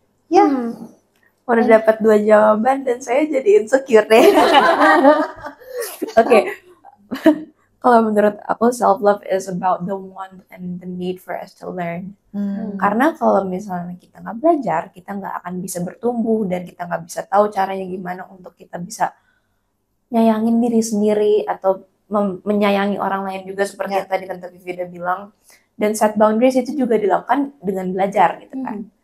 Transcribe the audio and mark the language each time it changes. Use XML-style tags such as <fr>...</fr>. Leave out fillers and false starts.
<id>Ya, udah dapat 2 jawaban dan saya jadi insecure deh. Oke. Kalau menurut aku</id> <en>self love is about the want and the need for us to learn.</en> <id>Karena kalau misalnya kita nggak belajar, kita nggak akan bisa bertumbuh dan kita nggak bisa tahu caranya gimana untuk kita bisa nyayangin diri sendiri atau menyayangi orang lain juga seperti yang tadi Tante Vivi udah bilang. Dan set boundaries itu juga dilakukan dengan belajar gitu kan.</id>